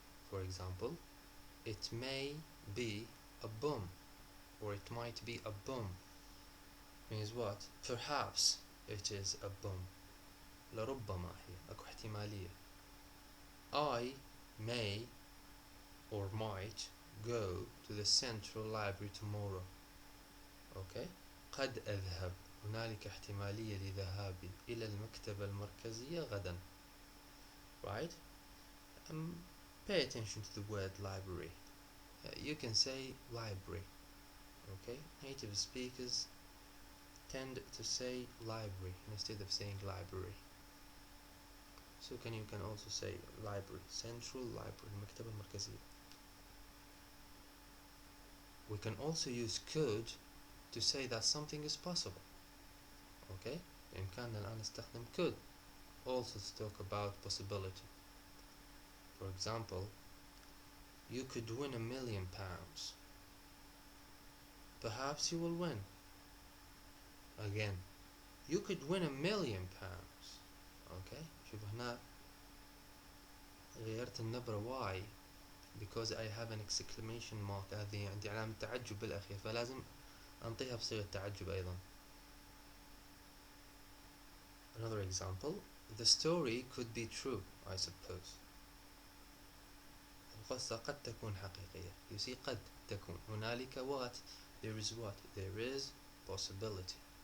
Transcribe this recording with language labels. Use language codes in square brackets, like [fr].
[en] For example, it may be a bomb or it might be a bomb means what? Perhaps it is a bomb. [ar] لربما هي أكو احتمالية. [en] I may or might go to the central library tomorrow. [ar] Okay? قد أذهب. هنالك احتمالية لذهابي إلى المكتبة المركزية غدا. [en] Right? Pay attention to the word library. You can say library. Okay? Native speakers tend to say library instead of saying library. So you can also say library. Central library. [ar] المكتبة المركزية. [en] We can also use could to say that something is possible. Okay? [ar] بإمكاننا الآن نستخدم [en] could also [ar] to talk about possibility. [en] For example, you could win £1,000,000. Perhaps you will win. Again, you could win £1,000,000. Okay? [ar] شوف هنا غيرت النبرة [en] why because I have an exclamation mark. [ar] هذه عندي علامة تعجب بالأخير فلازم أنطيها بصيغة تعجب أيضا. [en] Another example, the story could be true, I suppose. [ar] القصة قد تكون حقيقية. [en] You see [ar] قد تكون. هنالك [en] what? There is what? There is possibility.